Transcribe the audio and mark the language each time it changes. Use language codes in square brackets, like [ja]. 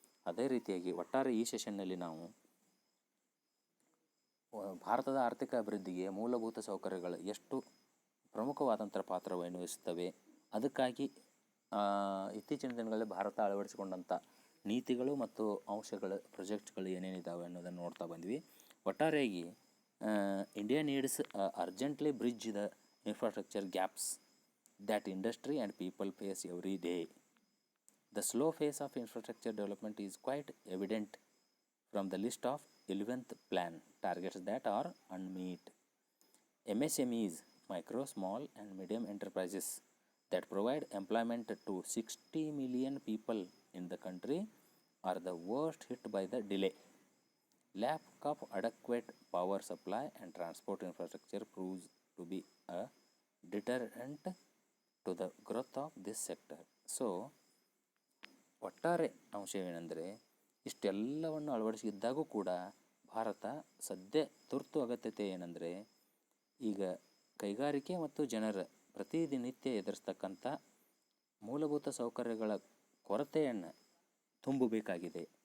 [kn] ಅದೇ ರೀತಿಯಾಗಿ ಒಟ್ಟಾರೆ ಈ ಸೆಷನ್ನಲ್ಲಿ ನಾವು ಭಾರತದ ಆರ್ಥಿಕ ಅಭಿವೃದ್ಧಿಗೆ ಮೂಲಭೂತ ಸೌಕರ್ಯಗಳು ಎಷ್ಟು ಪ್ರಮುಖವಾದಂಥ ಪಾತ್ರವನ್ನು ವಹಿಸುತ್ತವೆ, ಅದಕ್ಕಾಗಿ ಇತ್ತೀಚಿನ ದಿನಗಳಲ್ಲಿ ಭಾರತ ಅಳವಡಿಸಿಕೊಂಡಂಥ ನೀತಿಗಳು ಮತ್ತು ಅಂಶಗಳು ಪ್ರೊಜೆಕ್ಟ್ಗಳು ಏನೇನಿದ್ದಾವೆ ಅನ್ನೋದನ್ನು ನೋಡ್ತಾ ಬಂದ್ವಿ. ಒಟ್ಟಾರೆಯಾಗಿ [en] India needs urgently bridge the infrastructure gaps that industry and people face every day. The slow phase of infrastructure development is quite evident from the list of 11th plan targets that are unmet. MSMEs, micro, small and medium enterprises that provide employment to 60 million people in the country are the worst hit by the delay. Lack of adequate power supply and transport infrastructure proves to be a deterrent to the growth of this sector. [kn] So, ಒಟ್ಟಾರೆ ಅಂಶವೇನೆಂದರೆ ಇಷ್ಟೆಲ್ಲವನ್ನು ಅಳವಡಿಸಿದ್ದಾಗೂ ಕೂಡ ಭಾರತ ಸದ್ಯ ತುರ್ತು ಅಗತ್ಯತೆ ಏನೆಂದರೆ ಈಗ ಕೈಗಾರಿಕೆ ಮತ್ತು ಜನರ ಪ್ರತಿನಿತ್ಯ ಎದುರಿಸ್ತಕ್ಕಂಥ ಮೂಲಭೂತ ಸೌಕರ್ಯಗಳ ಕೊರತೆಯನ್ನು ತುಂಬಬೇಕಾಗಿದೆ.